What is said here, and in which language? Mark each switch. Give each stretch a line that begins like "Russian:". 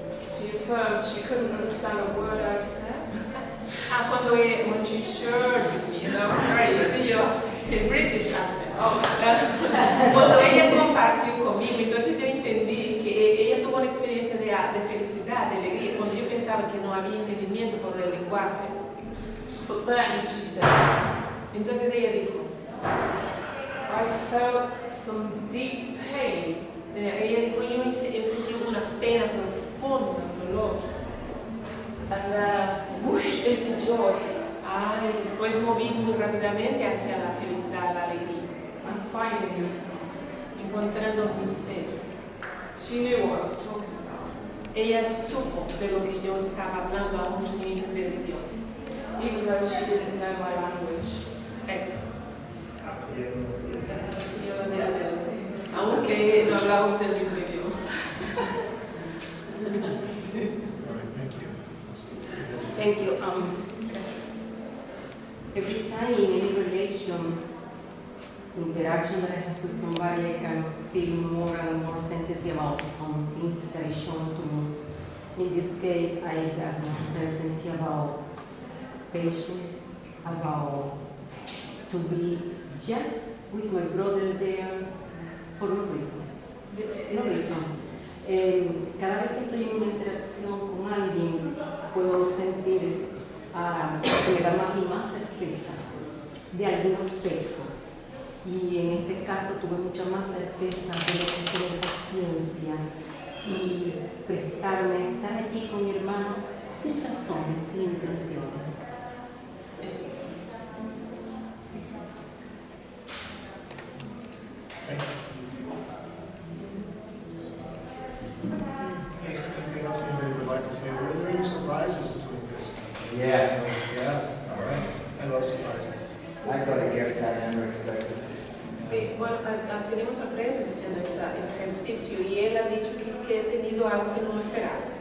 English: she affirmed she couldn't understand a word I said. when she shared with me, and I'm sorry, the British accent.
Spanish: Cuando ella compartió conmigo, entonces yo entendí que ella tuvo una experiencia de felicidad, de alegría, cuando yo pensaba que no había entendimiento por el lenguaje.
English: But then she said,
Spanish: Entonces ella dijo,
English: I felt some deep pain.
Spanish: ella dijo, yo sentí una pena profunda, un dolor.
English: And whoosh into joy.
Spanish: Y después moví muy rápidamente hacia la felicidad, la alegría,
English: And finding myself.
Spanish: encontrando mi ser.
English: She knew what I was talking about.
Spanish: Ella supo de lo que yo estaba hablando aún sin entender el idioma.
English: Even though she didn't know my language.
Spanish: Aunque no hablábamos el mismo idioma.
English: All right, thank you. Thank you. Every time in any relation, interaction that I have with somebody, I can feel more and more sensitive about something that is shown to me. In this case, I got more certainty about patience, about to be just with my brother there for no reason. No reason.
Spanish: Cada vez que estoy en una interacción con alguien, puedo sentir que me da más y más certeza de algún aspecto. Y en este caso tuve mucha más certeza de lo que es paciencia y prestarme, estar allí con mi hermano sin razones, sin intenciones.
English: Anything else anybody would like to say? Were there any surprises doing this? Yes, all right. I love surprises. I got a gift I never expected.
Spanish: Sí, bueno, tenemos sorpresas haciendo este ejercicio y él ha dicho que he tenido algo que no esperaba.